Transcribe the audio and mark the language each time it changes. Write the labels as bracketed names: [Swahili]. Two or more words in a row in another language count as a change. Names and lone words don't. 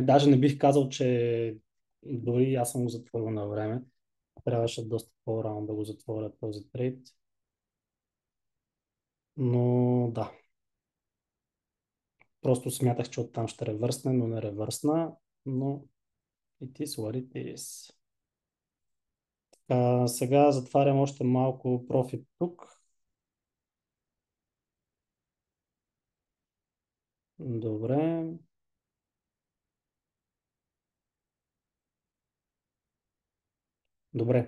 [Bulgarian] Даже не бих казал, че дори аз съм го затворил на време. Трябваше доста по-рано да го затворя този трейд. Но да, просто смятах, че оттам ще ревърсне, но не ревърсна. [English] Но it is what it is. [Bulgarian] Сега затварям още малко профит тук. Добре. Добре.